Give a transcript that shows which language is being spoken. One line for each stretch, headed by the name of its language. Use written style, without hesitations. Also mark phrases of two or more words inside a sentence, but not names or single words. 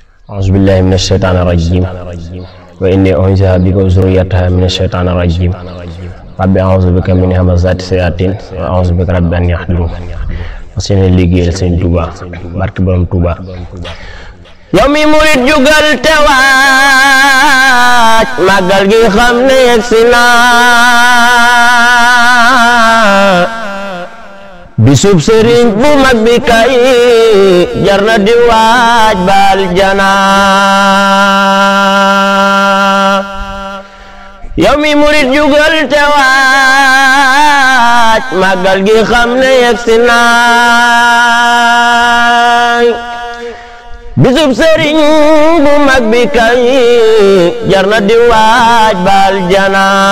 Arabic: أعوذ بالله من الشيطان الرجيم وإني أعيذها بك وذريتها من الشيطان الرجيم رب أعوذ بك من همزات الشياطين وأعوذ بك رب أن يحضرون
Wolof: seen liggéeyal Sëñ Tuubaa barke borom Tuubaa yow mi murit jugal te waaj màggal gi xam ne yegsi na bisub sëriñ bu mag bi kay jar na di waaj baal jana yow mi murit jugal te waaj màggal gi xam ne yegsi na bisub sëriñ bu mag bi kay jar na di waaj baal jana